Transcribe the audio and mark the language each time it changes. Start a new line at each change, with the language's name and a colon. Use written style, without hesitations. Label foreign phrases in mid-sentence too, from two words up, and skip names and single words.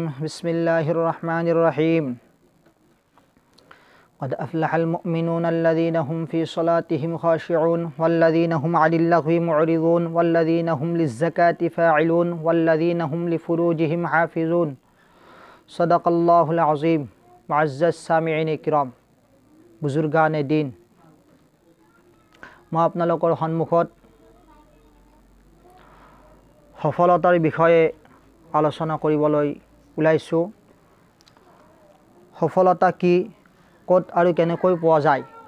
Arabic: بسم الله الرحمن الرحيم. قد أفلح المؤمنون الذين هم في صلاتهم خاشعون والذين هم عن اللغو معرضون والذين هم للزكاة فاعلون والذين هم لفروجهم حافظون صدق الله العظيم।
Urdu: معزز سامعین کرام, بزرگان دین,
Assamese: মই আপোনালোকৰ সন্মুখত সফলতাৰ বিষয়ে আলোচনা কৰিবলৈ ওলাইছোঁ। সফলতা কি, ক'ত আৰু কেনেকৈ পোৱা যায়?